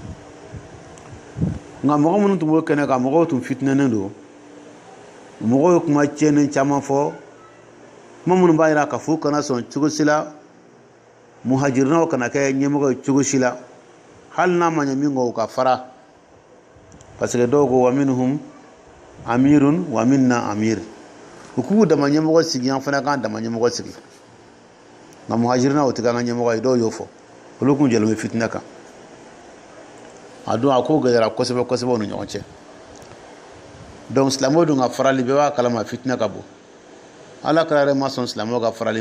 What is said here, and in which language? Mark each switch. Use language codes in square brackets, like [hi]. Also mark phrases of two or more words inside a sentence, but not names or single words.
[bm] nka mɔgɔ minnu tun b'o kɛnɛ kan mɔgɔw tun fitinɛnen don mɔgɔw ye kuma tiɲɛnen caman fɔ kuma minnu b'a jira k'a fɔ u kana sɔn cogo si la muhajirinaw kana kɛ ɲɛmɔgɔ ye cogo si la hali n'a ma ɲɛ min kɔ u ka fara [fr] parce que [bm] dɔw ko [ar] ومنهم أمير ومنا أمير [bm] u k'u dama ɲɛmɔgɔ sigi an fana k'an dama ɲɛmɔgɔ sigi nka muhajirinaw tɛ k'an ka ɲɛmɔgɔ ye dɔw y'o fɔ olu kun jɛlen bɛ fitinɛ kan a don a ko gɛlɛyara kosɛbɛ kosɛbɛ u ni ɲɔgɔn cɛ donc silamɛw dun ka farali bɛɛ b'a kalama fitinɛ ka bon Ala kɛra yɛrɛ ma sɔn silamɛw ka farali